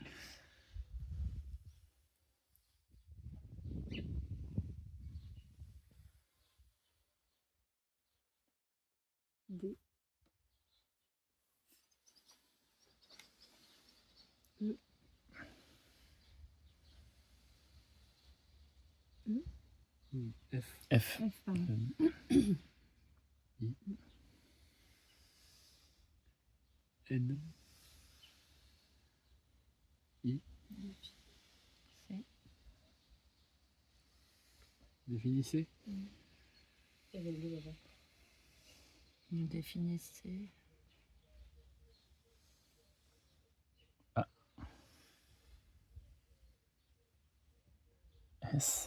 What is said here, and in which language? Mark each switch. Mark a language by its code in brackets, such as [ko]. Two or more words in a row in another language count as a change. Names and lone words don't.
[fr] D. F. F. F, pardon. I. N. I. C. Définissez. Il y avait le avant. Nous définissez. S.